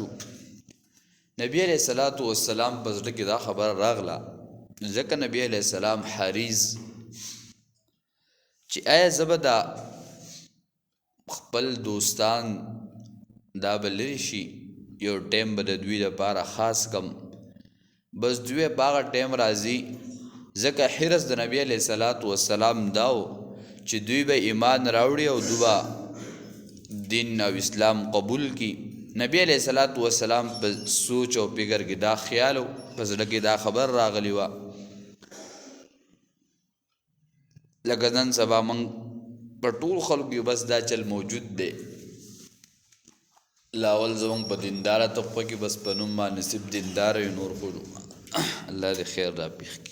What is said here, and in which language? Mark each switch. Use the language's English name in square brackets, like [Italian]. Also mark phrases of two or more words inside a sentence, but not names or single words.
[Pashto] نبی [Arabic] علیہ الصلوۃ والسلام [Pashto] په زړه کې دا خبره راغله، ځکه نبی [Arabic] علیہ السلام [Pashto] حریص چې آیا زه به دا خپل دوستان دا به لرې شي، یو ټیم به د دوی لپاره خاص کم، بس دوی په هغه ټیم راځي. ځکه حرص د نبی [Arabic] علیہ الصلوۃ والسلام [Pashto] دا و چې دوی به ایمان راوړي او دوی به دین او اسلام قبول کی. نبی [Arabic] علیہ الصلوۃ والسلام [Pashto] په سوچ او فکر کې دا خیال او په زړه کې دا خبر راغلی وه لکه نن سبا موږ په ټول خلکو کې بس دا چل موجود دی. لاول زموږ په دینداره طبقه کې بس په نوم باندې صرف دینداره یو، نور خو الله دې خیر را پېښ کړي.